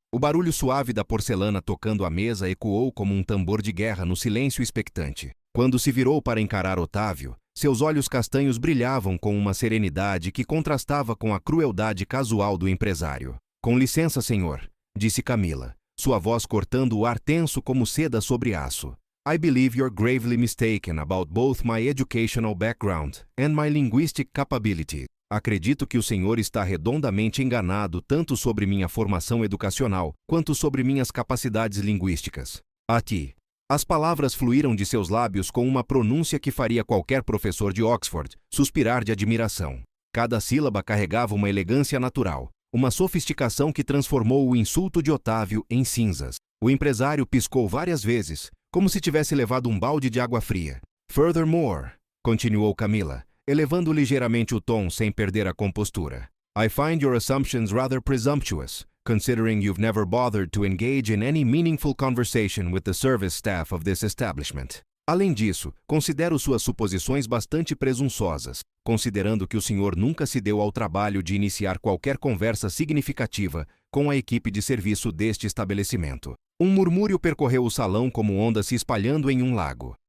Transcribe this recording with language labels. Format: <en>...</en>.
<pt>O barulho suave da porcelana tocando a mesa ecoou como um tambor de guerra no silêncio expectante. Quando se virou para encarar Otávio, seus olhos castanhos brilhavam com uma serenidade que contrastava com a crueldade casual do empresário. "Com licença, senhor", disse Camila, sua voz cortando o ar tenso como seda sobre aço.</pt> <en>"I believe you're gravely mistaken about both my educational background and my linguistic capability."</en> <pt>Acredito que o senhor está redondamente enganado tanto sobre minha formação educacional quanto sobre minhas capacidades linguísticas. Aqui. As palavras fluíram de seus lábios com uma pronúncia que faria qualquer professor de Oxford suspirar de admiração. Cada sílaba carregava uma elegância natural, uma sofisticação que transformou o insulto de Otávio em cinzas. O empresário piscou várias vezes, como se tivesse levado um balde de água fria.</pt> <en>"Furthermore",</en> <pt>continuou Camila, elevando ligeiramente o tom sem perder a compostura,</pt> <en>"I find your assumptions rather presumptuous, considering you've never bothered to engage in any meaningful conversation with the service staff of this establishment.</en> <pt>Além disso, considero suas suposições bastante presunçosas, considerando que o senhor nunca se deu ao trabalho de iniciar qualquer conversa significativa com a equipe de serviço deste estabelecimento." Um murmúrio percorreu o salão como onda se espalhando em um lago.</pt>